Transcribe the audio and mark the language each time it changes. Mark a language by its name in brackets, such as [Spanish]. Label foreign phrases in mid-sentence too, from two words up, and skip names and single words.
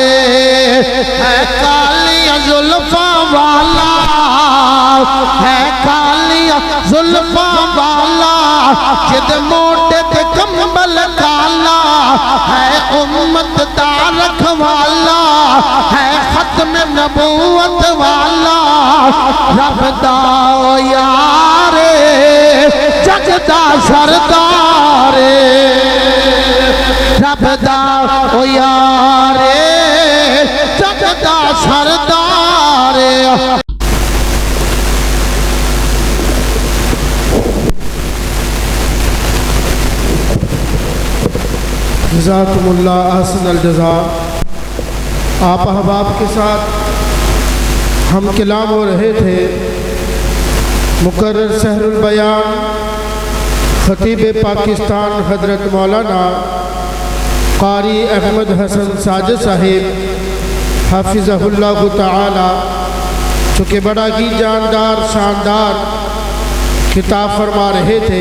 [Punjabi] اے کالیاں زلفاں والا، اے کالیاں زلفاں والا، جد موڈھے تے کمبل کالا، اے امت دا رکھوالا، اے ختم نبوت والا. رب دا او یار اے جگ دا سردار اے، رب دا او یار اے جگ دا سردار اے. [Arabic] جزاكم الله أحسن الجزاء. [Urdu] آپ احباب کے ساتھ ہم کلام ہو رہے تھے. مقرر سحر البیان خطیب پاکستان حضرت مولانا قاری احمد حسن ساجد صاحب حفظہ اللہ تعالیٰ، چونکہ بڑا ہی جاندار شاندار خطاب فرما رہے تھے.